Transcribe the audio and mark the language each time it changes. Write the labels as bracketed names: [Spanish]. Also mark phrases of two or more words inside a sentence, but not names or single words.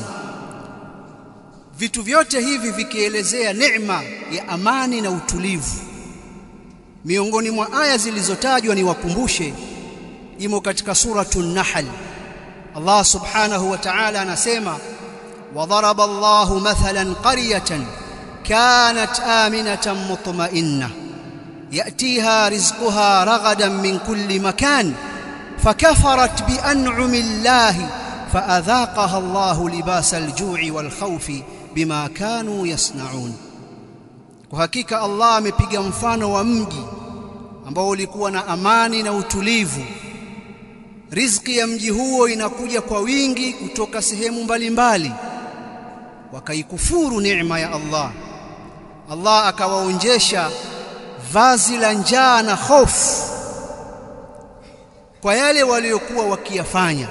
[Swahili] Vitu vyote hivi vikielezea neema ya amani na utulivu. Miongoni mwa aya zilizotajwa ni wakumbushe, imo katika suratul Nahl. [Arabic] الله سبحانه وتعالى anasema وضرب الله مثلا قرية كانت آمنة مطمئنة يأتيها رزقها رغدا من كل مكان فكفرت بأنعم الله فأذاقها الله لباس الجوع والخوف بما كانوا يصنعون. [Swahili] Kwa hakika Allah amepiga mfano wa mji ambao ulikuwa na amani na utulivu. Riziki ya mji huo inakuja kwa wingi kutoka sehemu mbalimbali. Wakaikufuru neema ya Allah. Allah akawaonjesha vazi la njaa na hofu kwa yale waliokuwa wakiyafanya.